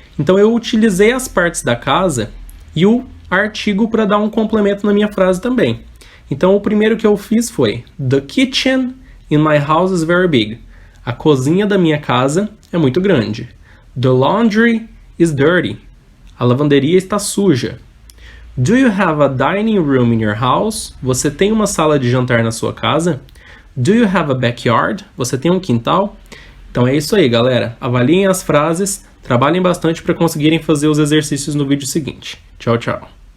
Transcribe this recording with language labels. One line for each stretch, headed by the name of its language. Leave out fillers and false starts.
Portuguese: Então, eu utilizei as partes da casa e o artigo para dar um complemento na minha frase também. Então, o primeiro que eu fiz foi
English: The kitchen in my house is very big.
Portuguese: A cozinha da minha casa é muito grande.
English: The laundry is dirty.
Portuguese: A lavanderia está suja.
English: Do you have a dining room in your house?
Portuguese: Você tem uma sala de jantar na sua casa?
English: Do you have a backyard?
Portuguese: Você tem um quintal? Então é isso aí, galera. Avaliem as frases, trabalhem bastante para conseguirem fazer os exercícios no vídeo seguinte. Tchau, tchau.